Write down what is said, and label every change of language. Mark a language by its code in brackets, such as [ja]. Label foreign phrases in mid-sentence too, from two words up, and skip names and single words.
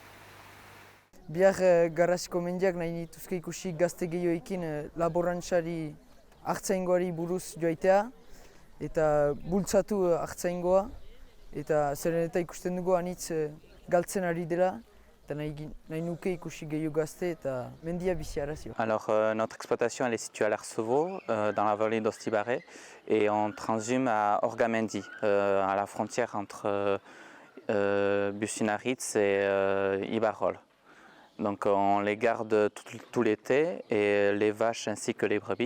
[eu] Bihar Garrasiko mendiak nahi nituzke ikusi gazte gehioekin laborantzari hartzaingoari buruz joaitea eta bultzatu hartzaingoa eta zeren eta ikusten dugu anitz galtzen ari dela eta nahi nuke ikusi gehiago gazte eta mendia bizi arazio. [fr] Alors notre exploitation elle est située à l'Arcevo, dans la vallée d'Ostibaré et on transhume à Orgamendi, à la frontière entre Bucinaritz et Ibarrol. Donc on les garde tout l'été, et les vaches ainsi que les brebis.